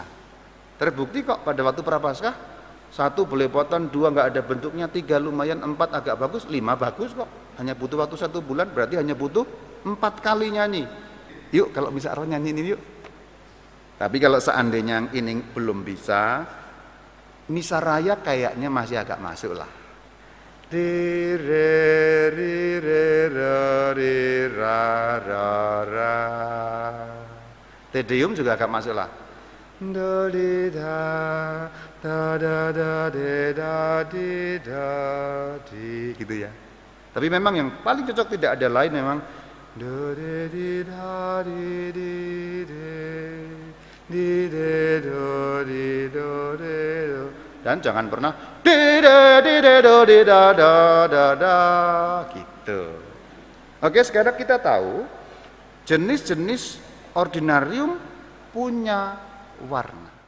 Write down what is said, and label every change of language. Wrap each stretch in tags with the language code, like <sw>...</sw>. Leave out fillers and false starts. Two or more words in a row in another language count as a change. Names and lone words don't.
<id>Terbukti kok pada waktu Prapaskah, 1 belepotan, 2 nggak ada bentuknya, 3 lumayan, 4 agak bagus, 5 bagus kok. Hanya butuh waktu 1 bulan, berarti hanya butuh 4 kali nyanyi. Yuk kalau bisa arwah nyanyi ini yuk. Tapi kalau seandainya ini belum bisa, misa raya kayaknya masih agak masuk lah. Di re ri re ra ri ra ra ra. Tedeum juga agak masuk lah. Do di da da da da de da di da di gitu ya. Tapi memang yang paling cocok tidak ada lain memang do de di da di de do di do de do. Dan jangan pernah di de do di da da da da gitu. Oke, sekarang kita tahu jenis-jenis ordinarium punya warna.</id>